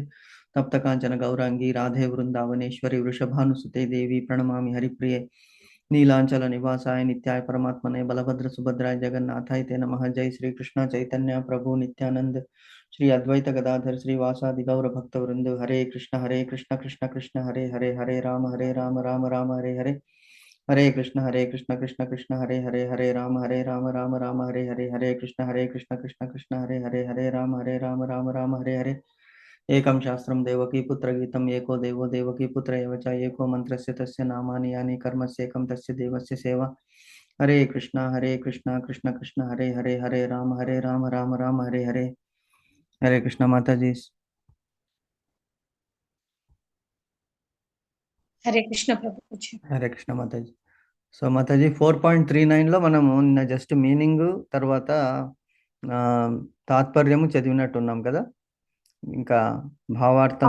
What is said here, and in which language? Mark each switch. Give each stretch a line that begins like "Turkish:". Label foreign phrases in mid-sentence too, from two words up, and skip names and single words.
Sanskrit: तप्त कांचन गौरांगी राधे वृंदावनेश्वरी वृषभानुसुते देवी प्रणमामि हरिप्रिये. नीलांचल निवासाय नित्याय परमात्मने बलभद्र सुभद्राय जगन्नाथाय ते नमः. जय श्री कृष्ण चैतन्य प्रभु नित्यानंद श्री अद्वैत गदाधर श्रीवासादि गौर भक्त वृंद. हरे कृष्ण कृष्ण कृष्ण हरे हरे हरे राम राम राम हरे हरे. हरे कृष्ण कृष्ण कृष्ण हरे राम राम हरे हरे. हरे कृष्ण कृष्ण कृष्ण हरे राम राम हरे हरे. एकं शास्त्रं देवकी पुत्र गीतम् एको देवो देवकी पुत्र एव च एको मन्त्रस्य तस्य नामानि यानि कर्मस्येकं तस्य देवस्य सेवा. हरे कृष्ण कृष्ण कृष्ण हरे राम राम हरे हरे.
Hindi: हरे कृष्ण माता जी.
Telugu: హరే కృష్ణ ప్రభుజీ. హరే కృష్ణ మాతాజీ. సో మాతాజీ 4.39లో మనము నిన్న
English: just meaning
Telugu: తర్వాత తాత్పర్యము చదివినట్టున్నాం కదా, ఇంకా భావార్థం